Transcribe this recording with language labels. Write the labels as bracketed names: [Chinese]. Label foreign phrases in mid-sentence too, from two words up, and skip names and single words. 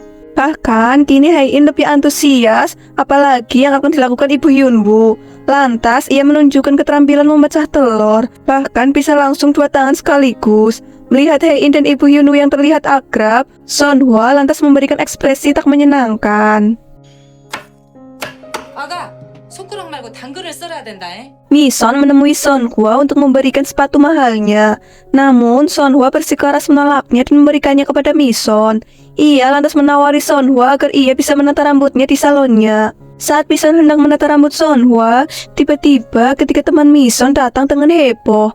[Indonesian] Bahkan, kini Hein lebih antusias, apalagi yang akan dilakukan Ibu Hyunwoo. Lantas, ia menunjukkan keterampilan memecah telur, bahkan bisa langsung 2 tangan sekaligus. Melihat Hein dan Ibu Hyunwoo yang terlihat akrab, Sonhwa lantas memberikan ekspresi tak menyenangkan. [Korean] 아가, 손가락 말고 당근을 썰어야 된다잉. [Indonesian] Mison menemui Sonhwa untuk memberikan sepatu mahalnya. Namun, Sonhwa bersikeras menolaknya dan memberikannya kepada Mison. Ia lantas menawari Sonhwa agar ia bisa menata rambutnya di salonnya. Saat Mison hendak menata rambut Sonhwa, tiba-tiba ketiga teman Mison datang dengan heboh.